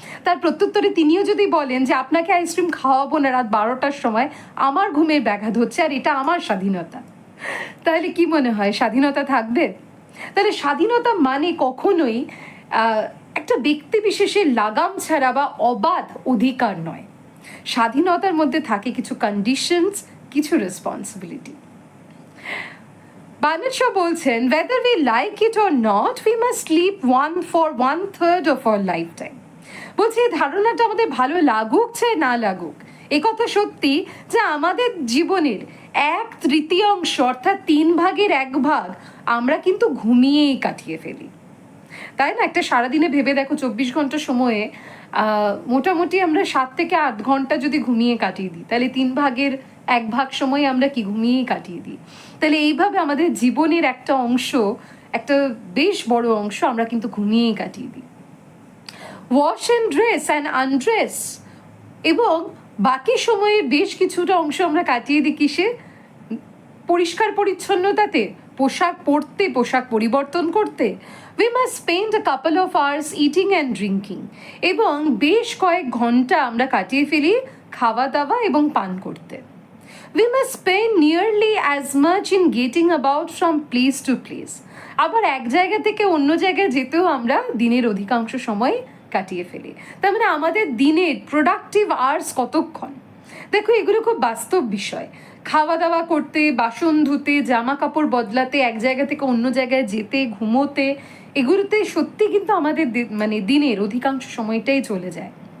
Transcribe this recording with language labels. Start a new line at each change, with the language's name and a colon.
Bangla: তার প্রত্যুত্তরে তিনিও যদি বলেন যে আপনাকে আইসক্রিম খাওয়াবো না রাত 12টার সময়, আমার ঘুমের ব্যাঘাত হচ্ছে আর এটা আমার স্বাধীনতা, তাহলে কি মনে হয় স্বাধীনতা থাকবে? তাহলে স্বাধীনতা মানে কখনোই একটা ব্যক্তি বিশেষের লাগাম ছাড়া বা অবাধ অধিকার নয়। স্বাধীনতার মধ্যে থাকে কিছু কন্ডিশনস, কিছু রেসপন্সিবিলিটি। বার্নার্ড শ বলছেন,
English: whether we like it or not, we must sleep for 1/3 of our lifetime.
Bangla: বলছে এই ধারণাটা আমাদের ভালো লাগুক চাই না লাগুক, এ কথা সত্যি যে আমাদের জীবনের 1/3 অর্থাৎ 1/3 আমরা কিন্তু ঘুমিয়েই কাটিয়ে ফেলি, তাই না? একটা সারাদিনে ভেবে দেখো 24 ঘন্টা সময়ে মোটামুটি আমরা 7 থেকে 8 ঘন্টা যদি ঘুমিয়ে কাটিয়ে দিই, তাহলে 1/3 সময় আমরা কি ঘুমিয়েই কাটিয়ে দিই। তাহলে এইভাবে আমাদের জীবনের একটা অংশ, একটা বেশ বড় অংশ আমরা কিন্তু ঘুমিয়েই কাটিয়ে দিই।
English: wash and dress and undress,
Bangla: এবং বাকি সময়ের বেশ কিছুটা অংশ আমরা কাটিয়ে দিই কিসে? পরিষ্কার পরিচ্ছন্নতাতে, পোশাক পরতে, পোশাক পরিবর্তন করতে।
English: We must spend a couple of hours eating and drinking,
Bangla: এবং বেশ কয়েক ঘন্টা আমরা কাটিয়ে ফেলি খাওয়া দাওয়া এবং পান করতে।
English: We must spend nearly as much in getting about from place to place.
Bangla: আবার এক জায়গা থেকে অন্য জায়গায় যেতেও আমরা দিনের অধিকাংশ সময় কাটিয়ে ফেলি। তার মানে আমাদের দিনের প্রোডাক্টিভ আওয়ার্স কতক্ষণ? দেখো, এগুলো খুব বাস্তব বিষয়। খাওয়া দাওয়া করতে, বাসন ধুতে, জামা কাপড় বদলাতে, এক জায়গা থেকে অন্য জায়গায় যেতে, ঘুমোতে, এগুলোতে সত্যি কিন্তু আমাদের মানে দিনের অধিকাংশ সময়টাই চলে যায়।